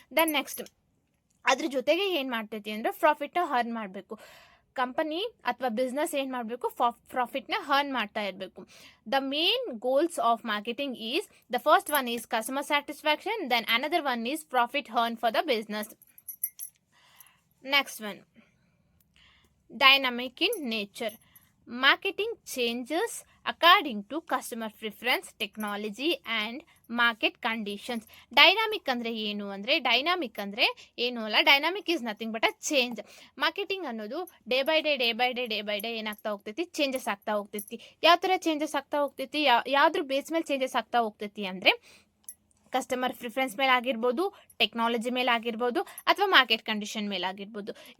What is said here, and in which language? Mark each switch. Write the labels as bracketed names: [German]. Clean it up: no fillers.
[Kannada] Then next ಅದ್ರ ಜೊತೆಗೆ ಏನು ಮಾಡ್ತೈತಿ ಅಂದರೆ ಪ್ರಾಫಿಟ್ನ ಅರ್ನ್ ಮಾಡಬೇಕು. ಕಂಪನಿ ಅಥವಾ ಬಿಸ್ನೆಸ್ ಏನು ಮಾಡಬೇಕು, ಪ್ರಾಫಿಟ್ನ ಅರ್ನ್ ಮಾಡ್ತಾ ಇರಬೇಕು. [English] The main goals of marketing is, the first one is customer satisfaction, then another one is profit earn for the business. Next one, dynamic in nature. Marketing changes according to customer preference, technology and market conditions. [Kannada] Dynamic ಅಂದರೆ ಏನು ಅಂದರೆ, dynamic ಅಂದರೆ ಏನೂ ಅಲ್ಲ, [English] Dynamic is nothing but a change. [Kannada] Marketing ಅನ್ನೋದು day by day ಏನಾಗ್ತಾ ಹೋಗ್ತೈತಿ, changes ಆಗ್ತಾ ಹೋಗ್ತೈತಿ. ಯಾವ ಥರ ಚೇಂಜಸ್ ಆಗ್ತಾ ಹೋಗ್ತೈತಿ, ಯಾವ್ದ್ರ ಬೇಸ್ ಮೇಲೆ ಚೇಂಜಸ್ ಆಗ್ತಾ ಹೋಗ್ತೈತಿ ಅಂದರೆ, ಕಸ್ಟಮರ್ ಪ್ರಿಫರೆನ್ಸ್ ಮೇಲೆ ಆಗಿರ್ಬೋದು, ಟೆಕ್ನಾಲಜಿ ಮೇಲೆ ಆಗಿರ್ಬೋದು, ಅಥವಾ ಮಾರ್ಕೆಟ್ ಕಂಡೀಷನ್ ಮೇಲೆ ಆಗಿರ್ಬೋದು.